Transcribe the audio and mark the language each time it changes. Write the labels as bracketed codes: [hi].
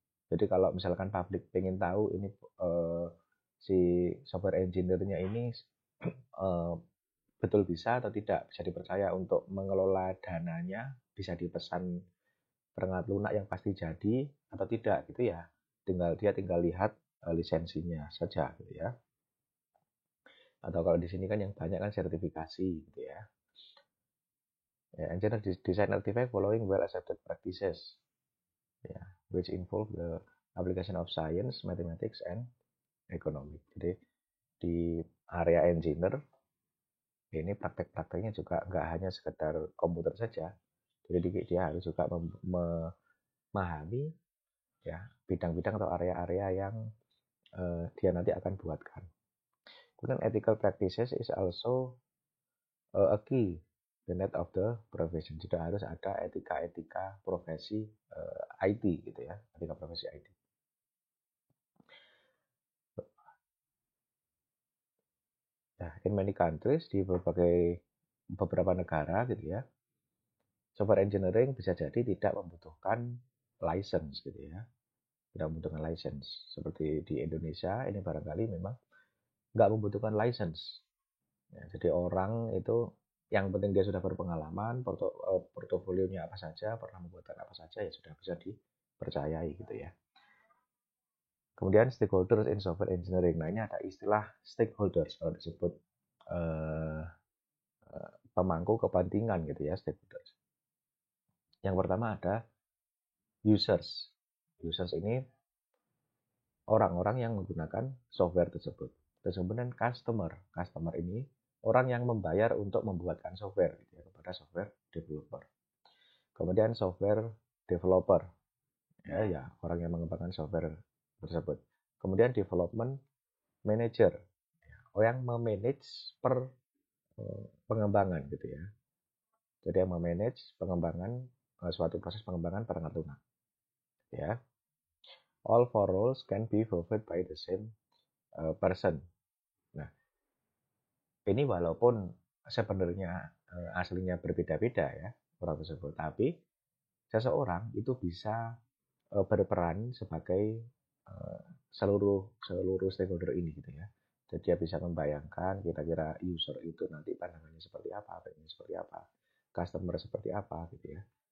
[id] Jadi kalau misalkan publik pengen tahu ini si software engineer-nya ini betul bisa atau tidak, bisa dipercaya untuk mengelola dananya, bisa dipesan perangkat lunak yang pasti jadi atau tidak gitu ya. Tinggal lihat lisensinya saja gitu ya. Atau kalau di sini kan yang banyak kan sertifikasi gitu ya. [en] Engineer design artifact following well accepted practices. Ya, which involve the application of science, mathematics, and economics. [id] Jadi di area engineer ini praktek-prakteknya juga nggak hanya sekedar komputer saja. Jadi dia harus juga memahami ya bidang-bidang atau area-area yang dia nanti akan buatkan. [en] Kemudian ethical practices is also a key tenet of the profession. [id] Jadi harus ada etika-etika profesi IT gitu ya, etika profesi IT. Nah, in many countries di beberapa negara gitu ya, software engineering bisa jadi tidak membutuhkan license gitu ya, tidak membutuhkan license. Seperti di Indonesia ini barangkali memang nggak membutuhkan license. Ya, jadi orang itu yang penting dia sudah berpengalaman, portofolionya apa saja, pernah membuat apa saja ya sudah bisa dipercayai gitu ya. [en] Kemudian stakeholders in software engineering. [id] Nah ini ada istilah stakeholders kalau disebut pemangku kepentingan gitu ya, stakeholders. Yang pertama ada users. Users ini orang-orang yang menggunakan software tersebut. Terus kemudian customer. Customer ini orang yang membayar untuk membuatkan software gitu ya, kepada software developer. Kemudian software developer, ya orang yang mengembangkan software tersebut. Kemudian development manager, orang yang memanage pengembangan gitu ya. Jadi yang memanage pengembangan suatu proses pengembangan perangkat lunak. [en] Ya, all four roles can be fulfilled by the same person. [id] Nah, ini walaupun sebenarnya aslinya berbeda-beda ya orang tersebut, tapi seseorang itu bisa berperan sebagai seluruh stakeholder ini gitu ya. Jadi dia bisa membayangkan kira-kira user itu nanti pandangannya seperti apa, pengennya seperti apa, customer seperti apa gitu ya.